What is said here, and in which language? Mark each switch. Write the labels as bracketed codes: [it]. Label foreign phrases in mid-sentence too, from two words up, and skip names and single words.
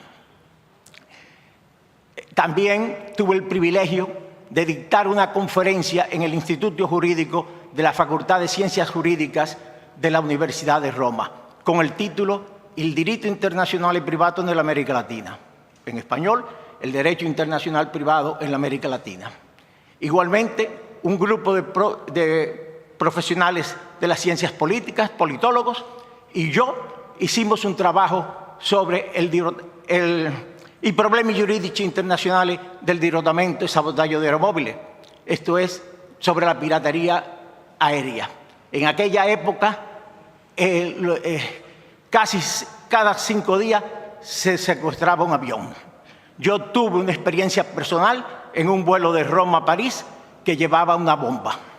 [es] También tuve el privilegio de dictar una conferencia en el Instituto Jurídico de la Facultad de Ciencias Jurídicas de la Universidad de Roma, con el título El Diritto Internazionale Privato nell'America Latina. En español, el Derecho Internacional Privado en la América Latina. Igualmente, un grupo de profesionales de las ciencias políticas, politólogos, y yo hicimos un trabajo sobre [it] i problemi giuridici internazionali del dirottamento e sabotaggio di aeromobili. [es] Esto es sobre la piratería aérea. En aquella época, casi cada 5 días se secuestraba un avión. Yo tuve una experiencia personal en un vuelo de Roma a París que llevaba una bomba.